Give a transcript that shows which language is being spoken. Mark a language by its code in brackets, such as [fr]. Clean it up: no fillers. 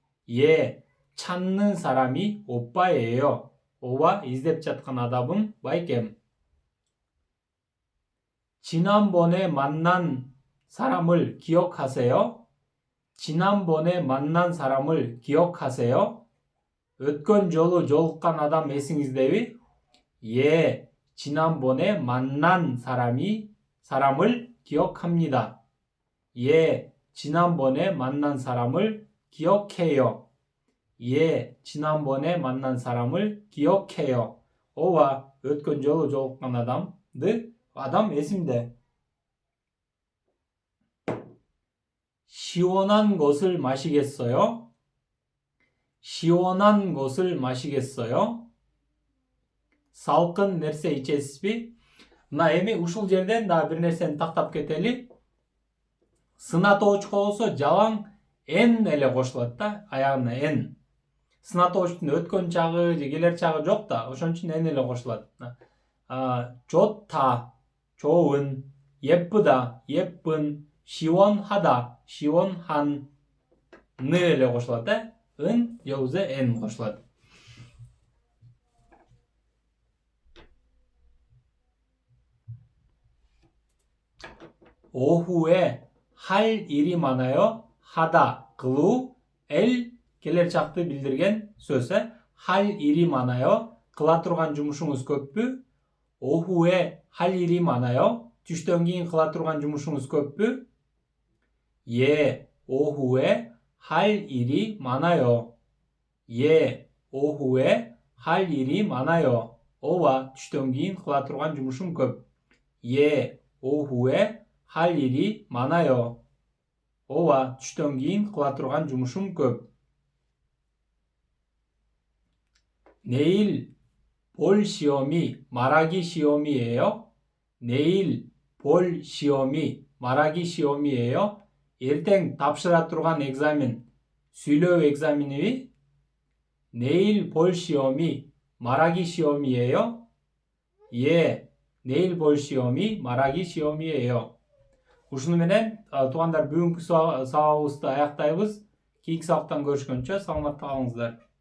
[ko] 예, 찾는 사람이 오빠예요. [ky] 오와 издеп жаткан адамым байкем. [ko] 지난번에 만난 사람을 기억하세요? 지난번에 만난 사람을 기억하세요? [ky] өткөн жолу жолуккан адам эсиңиздеби? [ko] 예, 지난번에 만난 사람을 기억합니다. 예, 지난번에 만난 사람을 기억해요. 예, 지난번에 만난 사람을 기억해요. [ky] 오와 өткөн жолу жолуккан адам эсимде. [ko] 시원한 것을 마시겠어요? 시원한 것을 마시겠어요? [ky] салкын нерсе ичесизби? мына эми ушул жерден дагы бир нерсени тактап кетели. сынатоочко болсо жалаң н эле кошулат да, аягына н. сынатоочтун өткөн чагы же келер чагы жок да, ошон үчүн н эле кошулат. [ko] 좋다, 좋은, 예쁘다, 예쁜, 시원하다, 시원한, ны эле кошулат да. [ky] 은 여기서 n кошулат. [ko] 오후에 할 일이 많아요. [ky] 하다, кылуу, келер чакты билдирген сөз. [ko] 할 일이 많아요. [ky] кыла турган жумушуңуз көппү? [ko] 오후에 할 일이 많아요. [ky] түштөн кийин кыла турган жумушуңуз көппү? [ko] 예, 오후에 할 일이 많아요. 예, 오후에 할 일이 많아요. [ky] 오와 түштөн кийин кыла турган жумушум көп. [ko] 예, 오후에 할 일이 많아요. [ky] 오와 түштөн кийин кыла турган жумушум көп. [ko] 내일 볼 시험이 말하기 시험이에요? 내일 볼 시험이 말하기 시험이에요? [ky] ертең тапшыра турган экзамен сүйлөө экзамениби? 내일 볼 시험이 [ko] 말하기 시험이에요? 예, 내일 볼 시험이 말하기 시험이에요. [ky] Ушуну менен туугандар бүгүнкү сабагыбызды аяктайбыз. Кийинки сабактан көрүшкөнчө саламатта калыңыздар.